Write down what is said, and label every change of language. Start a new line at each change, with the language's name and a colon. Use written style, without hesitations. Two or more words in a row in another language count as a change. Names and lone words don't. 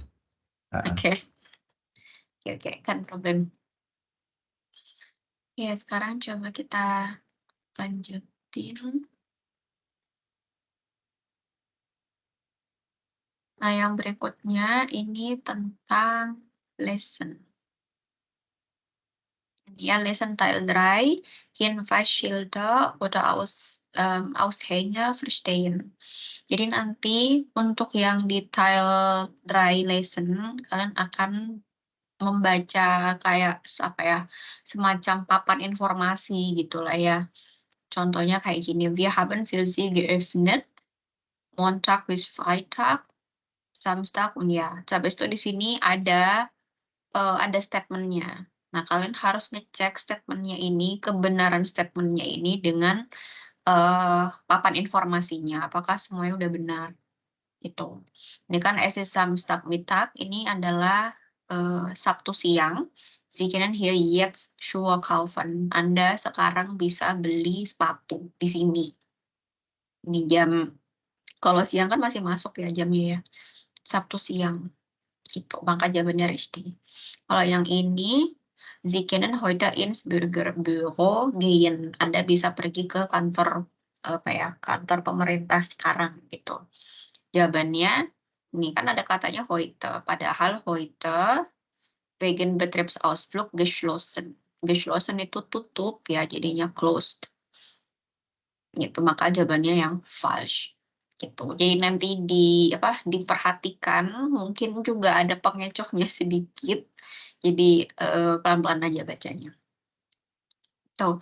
Indonesian: Oke. Oke, kan problem. Ya, sekarang coba kita lanjutin. Nah, yang berikutnya ini tentang lesson.
German: Ja, lesson Teil 3, Hinweisschilder oder Aushänge verstehen.
Indonesian: Jadi nanti untuk yang di Teil 3 lesson, kalian akan membaca kayak apa ya, semacam papan informasi gitulah ya. Contohnya kayak gini,
German: wir haben für Sie geöffnet, Montag bis Freitag, Samstag und ja.
Indonesian: Habis itu di sini ada statement-nya. Nah, kalian harus ngecek statement-nya ini, kebenaran statement-nya ini dengan papan informasinya, apakah semuanya udah benar. Itu. Ini kan
German: es ist Samstagmittag,
Indonesian: ini adalah Sabtu siang.
German: Sie können hier jetzt Schuhe kaufen.
Indonesian: Anda sekarang bisa beli sepatu di sini. Ini jam, kalau siang kan masih masuk ya jamnya ya. Sabtu siang. Gitu, maka jawabannya richtig. Kalau yang ini,
German: Sie können heute ins Bürgerbüro gehen.
Indonesian: Anda bisa pergi ke kantor kantor pemerintah sekarang gitu. Jawabannya, ini kan ada katanya heute, padahal
German: heute wegen Betriebsausflug geschlossen.
Indonesian: Geschlossen itu tutup ya, jadinya closed. Gitu, maka jawabannya yang falsch. Gitu. Jadi nanti diperhatikan, mungkin juga ada pengecohnya sedikit. Jadi pelan-pelan aja bacanya. Tuh.